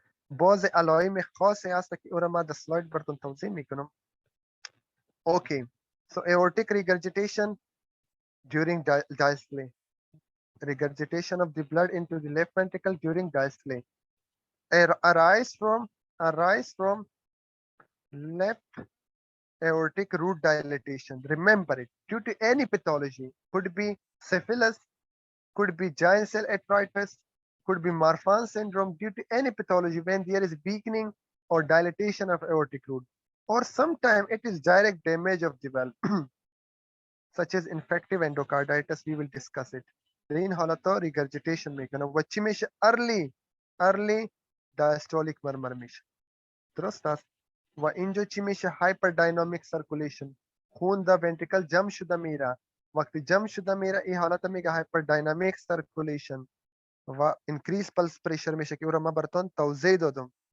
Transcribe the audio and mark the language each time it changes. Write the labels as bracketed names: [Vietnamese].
[Persian] باز علائم خاصی هست که او را ما در سلاید براتون توضیح میکنم. اوکی. [English] So aortic regurgitation during diastole. Regurgitation of the blood into the left ventricle during diastole. Arise from left aortic root dilatation. Remember it. Due to any pathology, could be syphilis, could be giant cell arteritis, could be Marfan syndrome, due to any pathology when there is weakening or dilatation of aortic root, or sometimes it is direct damage of the valve, such as infective endocarditis. We will discuss it. [Persian] این حالتا regurgitation میکنه و چی میشه؟ [English] early diastolic murmur [Persian] میشه. درست است. و اینجا چی میشه؟ hyperdynamic circulation. خون در ventricle جمع شده میره. وقتی جمع شده میره این حالت میگه hyperdynamic circulation و [English] increase pulse pressure [Persian] میشه که او را ما براتون توضیح دادم.